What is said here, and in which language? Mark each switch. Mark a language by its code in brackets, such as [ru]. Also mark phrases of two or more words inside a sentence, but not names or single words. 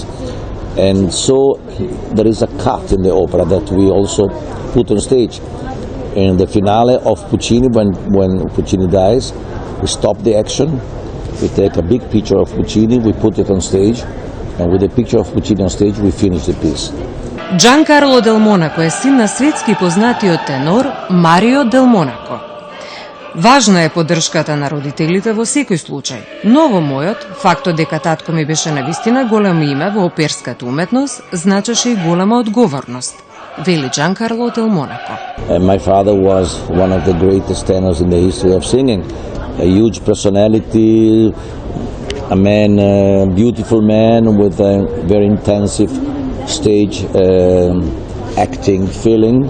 [en] And so there is a cut in the opera that we also put on stage. In the finale of Puccini, when Puccini dies, we stop the action, we take a big picture of Puccini, we put it on stage, and with the picture of Puccini on stage, we finish the piece. [mk] DJan Karlo del Monako е син на светски познатиот тенор Марио del Monako. Важна е поддршката на родителите во секој случај, но во мојот, фактот дека татко ми беше навистина големо име во оперската уметност, значеше и голема одговорност, вели DJan Karlo del Monako. [en] My father was one of the greatest tenors in the history of singing, a huge personality, a man, a beautiful man with a very intensive stage acting, feeling.